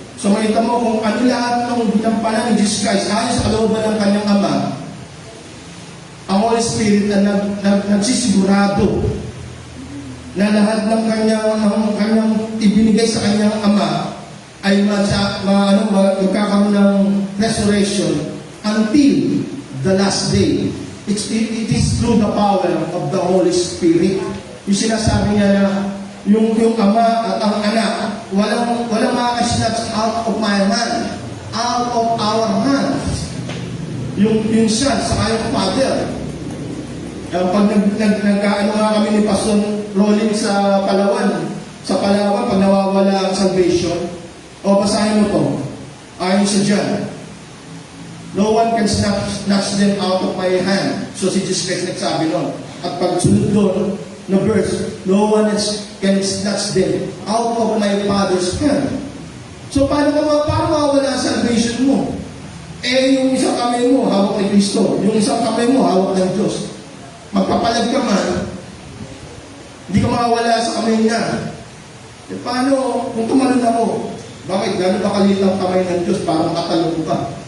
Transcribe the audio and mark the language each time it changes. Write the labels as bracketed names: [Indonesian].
[Filipino] So makita mo kung ano lahat ng ginampanan ni Jesus Christ ayon sa kalooban ng kanyang Ama, ang Holy Spirit na nagsisigurado na lahat ng kanyang ibinigay sa kanyang Ama ay magkakaroon ng resurrection until the last day. [English] It is through the power of the Holy Spirit. [Filipino] Yung sinasabi niya na yung Ama at ang Anak, walang makakasnatch [English] out of my hand, out of our hands. [Filipino] Yung Son sa kanyang Father. Pag nagkaano nga kami ni Pastor Rolling sa Palawan, pag nawawala ang salvation, basahin mo to, ayon sa John, [English] no one can snatch them out of my hand. [Filipino] So si Jesus Christ nagsabi nun. At pag sunod doon na verse, [English] no one can snatch them out of my Father's hand. [Filipino] So paano mawawala ang salvation mo? Yung isang kamay mo hawak ni Kristo, yung isang kamay mo hawak ng Diyos. Magpapalag ka man, hindi ka mawawala sa kamay niya. Paano kung tumalon ako? Bakit? Gano'n ba kalit ang kamay ng Diyos para makatalong ka?